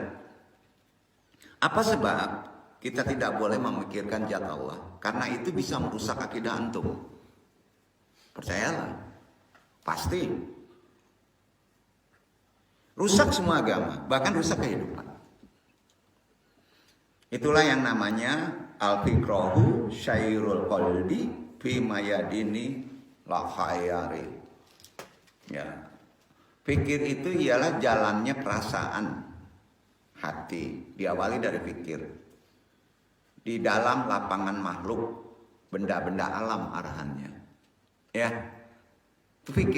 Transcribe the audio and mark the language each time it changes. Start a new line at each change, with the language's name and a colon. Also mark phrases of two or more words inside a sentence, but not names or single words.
Indonesian: Apa sebab kita tidak boleh memikirkan zat Allah? Karena itu bisa merusak akidah antum. Percayalah. Pasti. Rusak semua agama, bahkan rusak kehidupan. Itulah yang namanya
Arabic: الفكرة سير القلب في ميادين لا خياري.
Indonesian: Ya. Pikir itu ialah jalannya perasaan hati, diawali dari pikir. Di dalam lapangan makhluk, benda-benda alam arahannya. Ya. Itu pikir.